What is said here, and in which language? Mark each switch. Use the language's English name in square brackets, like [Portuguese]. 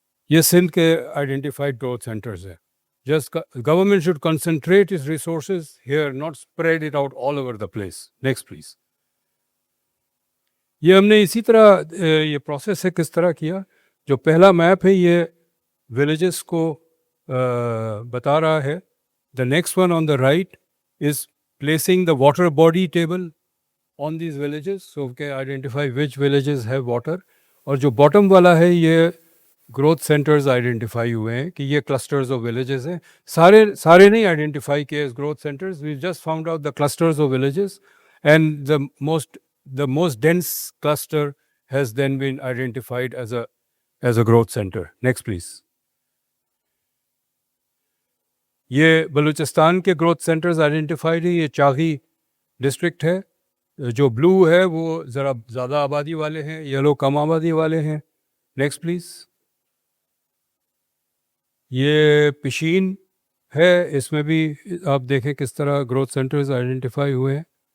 [Urdu] یہ سندھ کے identified growth centres ہیں. [English] Just government should concentrate its resources here, not spread it out all over the place. Next please. [Urdu] یہ ہم نے اسی طرح یہ پروسیس ہے کس طرح کیا. جو پہلا میپ ہے یہ ولیجز کو بتا رہا ہے. [English] The next one on the right is placing the water body table on these villages, so we can identify which villages have water. [Urdu] اور جو bottom والا ہے یہ growth centers آئیڈینٹیفائی ہوئے ہیں کہ یہ [English] clusters of villages [Urdu] ہیں. سارے نہیں آئیڈینٹیفائی کیے [English] as growth centers. We just found out the clusters of villages, and the most dense cluster has then been identified as a growth center. Next please. [Urdu] یہ بلوچستان کے گروتھ سینٹرز آئیڈینٹیفائڈ ہیں. یہ Chagai district ہے, جو بلو ہے وہ ذرا زیادہ آبادی والے ہیں, یلو کم آبادی والے ہیں. [English] Next please. [Urdu] یہ پشین ہے, اس میں بھی آپ دیکھیں کس طرح گروتھ سینٹرز آئیڈینٹیفائی ہوئے ہیں.